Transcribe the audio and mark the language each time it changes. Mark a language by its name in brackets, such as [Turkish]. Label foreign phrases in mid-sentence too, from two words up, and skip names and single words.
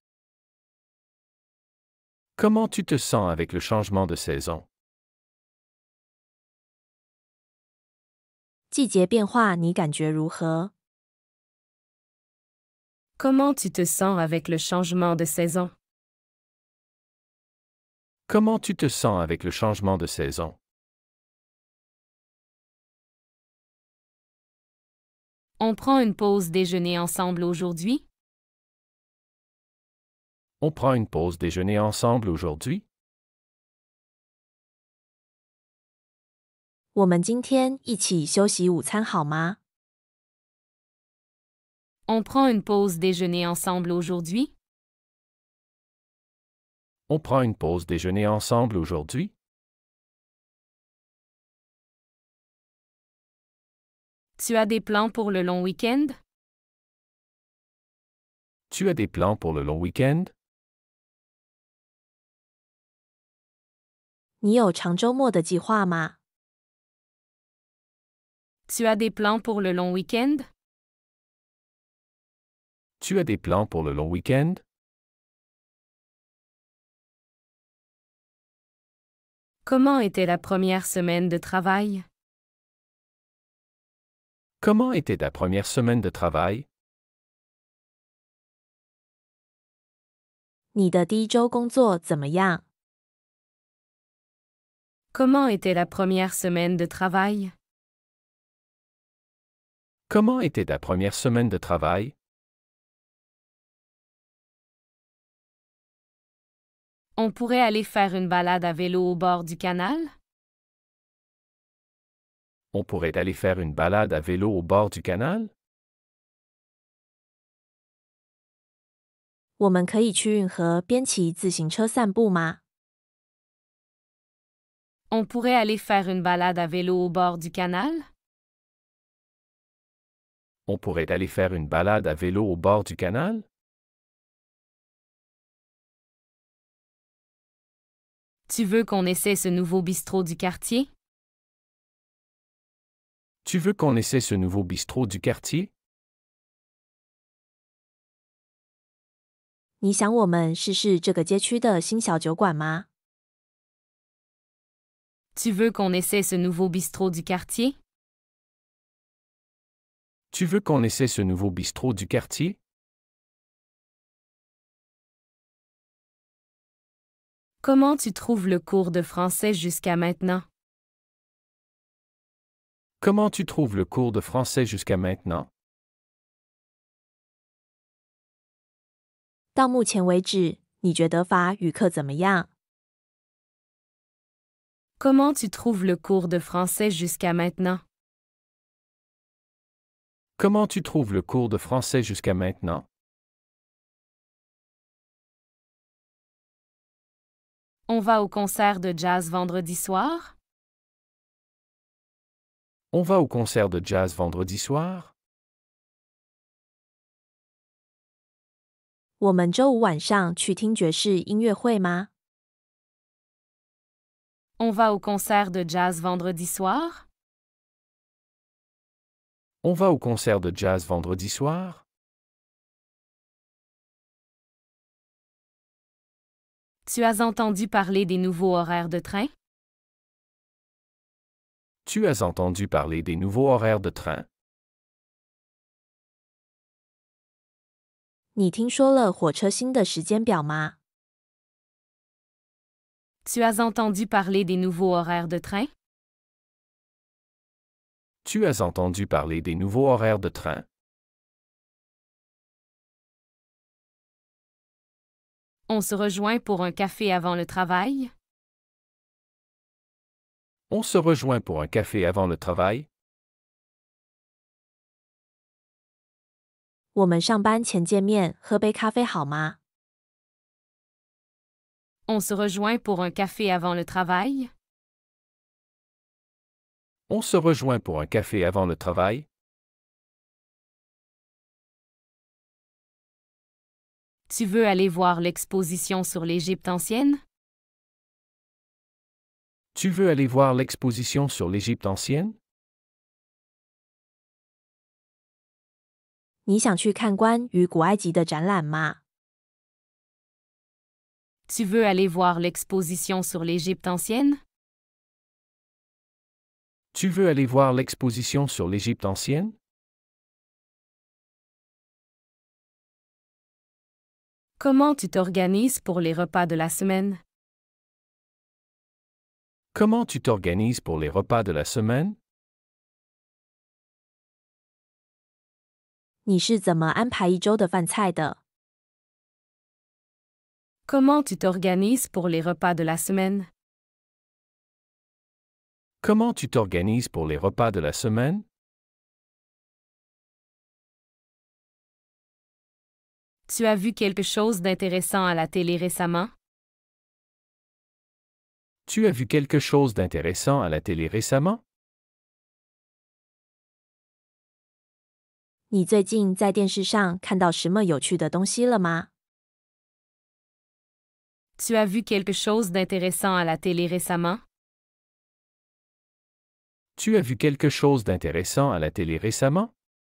[French] Comment tu te sens avec le changement de saison? [Chinese] 季节变化你感觉如何？ [French] Comment tu te sens avec le changement de saison? Comment tu te sens avec le changement de saison? On prend une pause déjeuner ensemble aujourd'hui? On prend une pause déjeuner ensemble aujourd'hui? [Chinese] 我们今天一起休息午餐好吗？ [French] On prend une pause déjeuner ensemble aujourd'hui? On prend une pause déjeuner ensemble aujourd'hui? Tu as des plans pour le long week-end? Tu as des plans pour le long week-end? [Chinese] 你有长周末的计划吗？ [French] Tu as des plans pour le long week-end? Tu as des plans pour le long week-end? Comment était la première semaine de travail? Comment était ta première semaine de travail? [Chinese] 你的第一周工作怎么样？ [French] Comment était la première semaine de travail? Comment était ta première semaine de travail? On pourrait aller faire une balade à vélo au bord du canal? On pourrait aller faire une balade à vélo au bord du canal? [Chinese] 我们可以去运河边骑自行车散步吗？ [French] On pourrait aller faire une balade à vélo au bord du canal? On pourrait aller faire une balade à vélo au bord du canal? Tu veux qu'on essaie ce nouveau bistrot du quartier? Tu veux qu'on essaie ce nouveau bistrot du quartier? [Chinese] 你想我们试试这个街区的新小酒馆吗？ [French] Tu veux qu'on essaie ce nouveau bistrot du quartier? Tu veux qu'on essaie ce nouveau bistrot du quartier? Comment tu trouves le cours de français jusqu'à maintenant? Comment tu trouves le cours de français jusqu'à maintenant? [Chinese] 到目前为止，你觉得法语课怎么样？ [French] Comment tu trouves le cours de français jusqu'à maintenant? Comment tu trouves le cours de français jusqu'à maintenant? On va au concert de jazz vendredi soir? On va au concert de jazz vendredi soir? [Chinese] 我们周五晚上去听爵士音乐会吗？ [French] On va au concert de jazz vendredi soir? On va au concert de jazz vendredi soir? Tu as entendu parler des nouveaux horaires de train? Tu as entendu parler des nouveaux horaires de train? [Chinese] 你听说了火车新的时间表吗？ [French] Tu as entendu parler des nouveaux horaires de train? Tu as entendu parler des nouveaux horaires de train? On se rejoint pour un café avant le travail? On se rejoint pour un café avant le travail? [Chinese] 我们上班前见面，喝杯咖啡好吗？ [French] On se rejoint pour un café avant le travail? On se rejoint pour un café avant le travail? Tu veux aller voir l'exposition sur l'Égypte ancienne? Tu veux aller voir l'exposition sur l'Égypte ancienne? [Chinese] 你想去看关于古埃及的展览吗？ [French] Tu veux aller voir l'exposition sur l'Égypte ancienne? Tu veux aller voir l'exposition sur l'Égypte ancienne? Comment tu t'organises pour les repas de la semaine? Comment tu t'organises pour les repas de la semaine? [Chinese] 你是怎么安排一周的饭菜的？ [French] Comment tu t'organises pour les repas de la semaine? Comment tu t'organises pour les repas de la semaine? Tu as vu quelque chose d'intéressant à la télé récemment? Tu as vu quelque chose d'intéressant à la télé récemment? [Chinese] 你最近在电视上看到什么有趣的东西了吗？ [French] Tu as vu quelque chose d'intéressant à la télé récemment? Tu as vu quelque chose d'intéressant à la télé récemment?